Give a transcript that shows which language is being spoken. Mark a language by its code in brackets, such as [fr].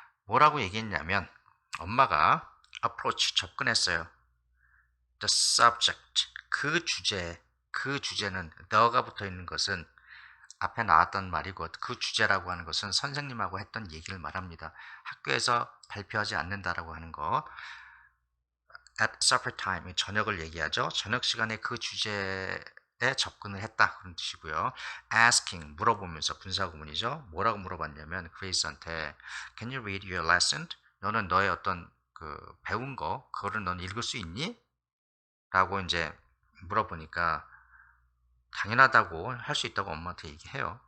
[ko] 뭐라고 얘기했냐면 엄마가 approach 접근했어요. [en] The subject [ko] 그 주제는 the가 붙어 있는 것은 앞에 나왔던 말이고 그 주제라고 하는 것은 선생님하고 했던 얘기를 말합니다. 학교에서 발표하지 않는다라고 하는 거. [en] At supper time [ko] 저녁을 얘기하죠. 저녁 시간에 그 주제에 접근을 했다 그런 뜻이고요. Asking 물어보면서 분사구문이죠. 뭐라고 물어봤냐면 그레이스한테 [en] Can you read your lesson? [ko] 너는 너의 어떤 그 배운 거 그거를 넌 읽을 수 있니? 라고 이제 물어보니까 당연하다고 할 수 있다고 엄마한테 얘기해요.